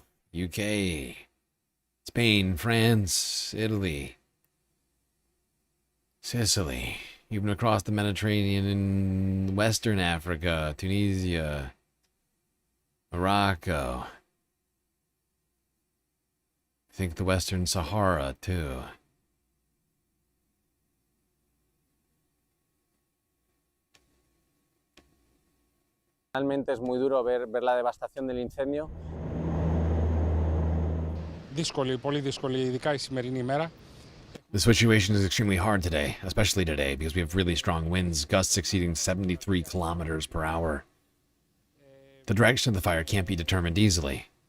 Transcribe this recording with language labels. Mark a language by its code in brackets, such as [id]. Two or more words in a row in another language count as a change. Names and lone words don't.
[en] UK, Spain, France, Italy, Sicily, even across the Mediterranean in Western Africa, Tunisia, Morocco. I think the Western Sahara, too. [es] Realmente es muy duro ver la devastación del incendio. [el] Πολύ δύσκολη, ειδικά η σημερινή ημέρα. [en] The situation is extremely hard today, especially today, because we have really strong winds, gusts exceeding 73 kilometers per hour. The direction of the fire can't be determined easily.